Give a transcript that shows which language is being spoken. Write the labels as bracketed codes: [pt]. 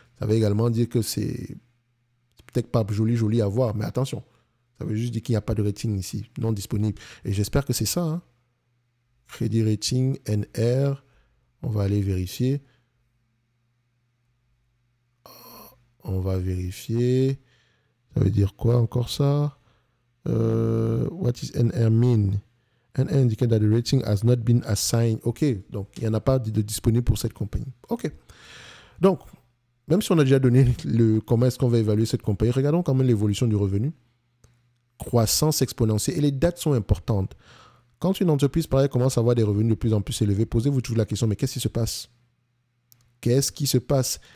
[fr] Ça veut également dire que c'est peut-être pas joli à voir, mais attention, ça veut juste dire qu'il n'y a pas de rating ici, non disponible. Et j'espère que c'est ça, hein. [en] Credit rating, [fr] NR. On va aller vérifier. On va vérifier. Ça veut dire quoi encore ça? [en] What is NR mean? NR indicate that the rating has not been assigned. [fr] OK, donc il n'y en a pas de disponible pour cette compagnie. OK. Donc, même si on a déjà donné comment est-ce qu'on va évaluer cette compagnie, regardons quand même l'évolution du revenu. Croissance exponentielle. Et les dates sont importantes. Quand une entreprise, pareil, commence à avoir des revenus de plus en plus élevés, posez-vous toujours la question, mais qu'est-ce qui se passe? Qu'est-ce qui se passe?